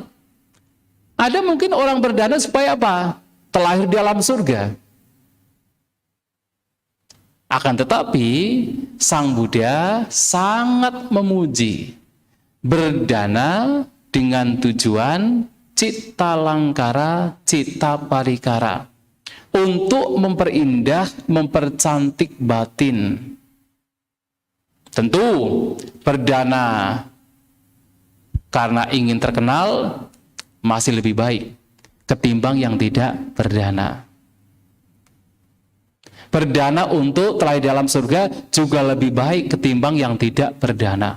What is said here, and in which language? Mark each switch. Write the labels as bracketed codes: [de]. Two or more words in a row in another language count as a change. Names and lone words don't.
[id] Ada mungkin orang berdana supaya apa? Terlahir di alam surga. Akan tetapi Sang Buddha sangat memuji berdana dengan tujuan [pi] citta langkara, citta parikara, [id] untuk memperindah, mempercantik batin. Tentu berdana karena ingin terkenal masih lebih baik ketimbang yang tidak berdana. Berdana untuk terlahir dalam surga juga lebih baik ketimbang yang tidak berdana.